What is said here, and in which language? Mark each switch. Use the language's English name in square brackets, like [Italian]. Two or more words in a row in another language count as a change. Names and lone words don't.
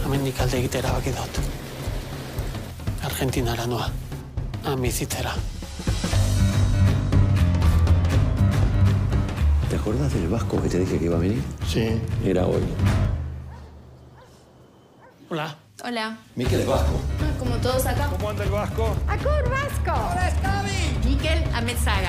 [Basque] nik alde egitea erabaki dut. Argentinara noa, han bizitzera. [Spanish] ¿Te acuerdas del vasco que te dije que iba a venir? Sí. Era hoy. Hola. Hola. Miquel es vasco. Ah, como todos acá. ¿Cómo anda el vasco? ¡Acur vasco! ¡Hola, Scabi! Miquel Ametzaga.